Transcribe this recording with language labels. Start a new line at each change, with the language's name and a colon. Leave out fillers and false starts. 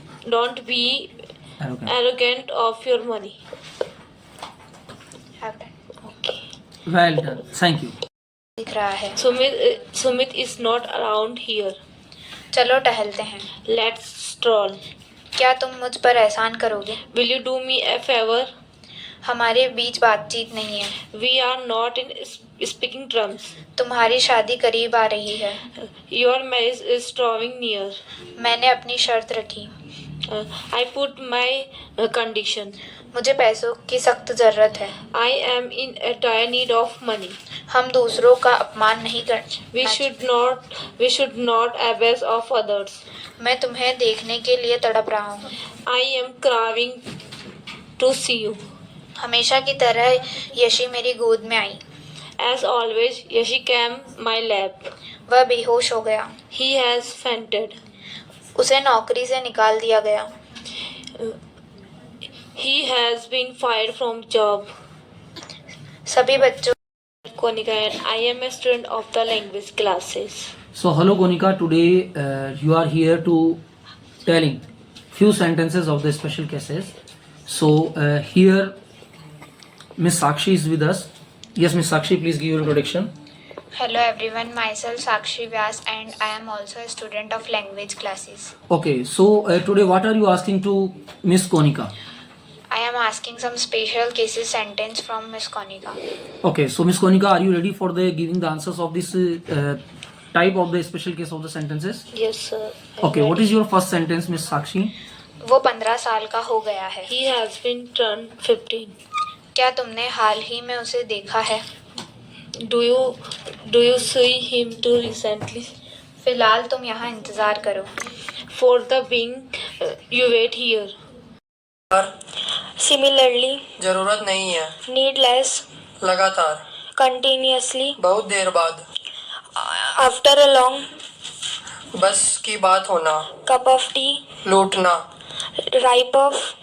English: Don't be arrogant of your money. Have done. Okay. Well done. Thank you.
Hindi: दिख रहा है.
English: Sumit is not around here.
Hindi: चलो टहलते हैं.
English: Let's stroll.
Hindi: क्या तुम मुझ पर एहसान करोगे?
English: Will you do me a favor?
Hindi: हमारे बीच बातचीत नहीं है.
English: We are not in speaking terms.
Hindi: तुम्हारी शादी करीब आ रही है.
English: Your marriage is drawing near.
Hindi: मैंने अपनी शर्त रखी.
English: I put my condition.
Hindi: मुझे पैसों की सख्त जरूरत है.
English: I am in a dire need of money.
Hindi: हम दूसरों का अपमान नहीं कर.
English: We should not abuse of others.
Hindi: मैं तुम्हें देखने के लिए तड़प रहा हूँ.
English: I am craving to see you.
Hindi: हमेशा की तरह यशी मेरी गोद में आई.
English: As always, Yashi came my lap.
Hindi: वह बेहोश हो गया.
English: He has fainted.
Hindi: उसे नौकरी से निकाल दिया गया.
English: He has been fired from job.
Hindi: सभी बच्चों.
English: Konika and I am a student of the language classes. So hello Konika, today you are here to telling few sentences of the special cases. So here Miss Sakshi is with us. Yes, Miss Sakshi, please give your introduction. Hello everyone, myself Sakshi Vyas and I am also a student of language classes. Okay, so today what are you asking to Miss Konika? I am asking some special cases sentence from Miss Konika. Okay, so Miss Konika, are you ready for the giving the answers of this type of the special case of the sentences? Yes, sir. Okay, what is your first sentence, Miss Sakshi?
Hindi: वो 15 साल का हो गया है.
English: He has been turned 15.
Hindi: क्या तुमने हाल ही में उसे देखा है?
English: Do you see him too recently?
Hindi: फिलहाल तुम यहाँ इंतजार करो.
English: For the being, you wait here.
Hindi: Similarly, जरूरत नहीं है.
English: Needless.
Hindi: लगातार.
English: Continuously.
Hindi: बहुत देर बाद.
English: After a long.
Hindi: बस की बात होना.
English: Cup of tea.
Hindi: लूटना.
English: Ripe of.